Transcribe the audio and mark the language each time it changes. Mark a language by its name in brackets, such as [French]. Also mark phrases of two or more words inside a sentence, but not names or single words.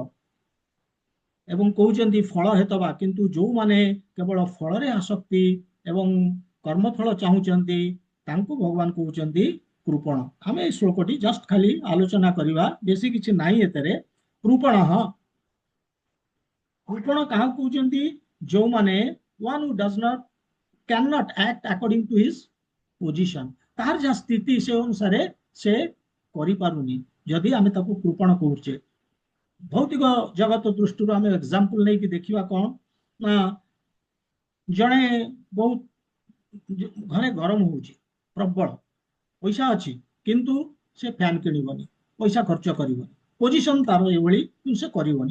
[Odia] ଏବଂ କହୁଛନ୍ତି ଫଳ ହେତବା, କିନ୍ତୁ ଯୋଉମାନେ କେବଳ ଫଳରେ ଆସକ୍ତି ଏବଂ କର୍ମଫଳ ଚାହୁଁଛନ୍ତି ତାଙ୍କୁ ଭଗବାନ କହୁଛନ୍ତି କୃପଣ। ଆମେ এই ଶ୍ଲୋକଟି ଜଷ୍ଟ ଖାଲି ଆଲୋଚନା କରିବା, ବେଶୀ କିଛି ନାହିଁ ଏଥିରେ। କୃପଣ, ହଁ, କୃପଣ କାହାକୁ କହୁଛନ୍ତି? [English] ଯୋଉମାନେ one who does not cannot act according to his position, [Odia] ତାହାର ଯାହା ସ୍ଥିତି ସେ ଅନୁସାରେ ସେ କରିପାରୁନି, ଯଦି ଆମେ ତାକୁ କୃପଣ କହୁଛେ। ଭୌତିକ ଜଗତ ଦୃଷ୍ଟିରୁ ଆମେ ଏକ୍ସାମ୍ପଲ ନେଇକି ଦେଖିବା କଣ ନା, ଜଣେ ବହୁତ ଘରେ ଗରମ ହଉଛି ପ୍ରବଳ, ପଇସା ଅଛି କିନ୍ତୁ ସେ ଫ୍ୟାନ କିଣିବନି, ପଇସା ଖର୍ଚ୍ଚ କରିବନି, ପୋଜିସନ ତାର ଏଇଭଳି କିନ୍ତୁ ସେ କରିବନି।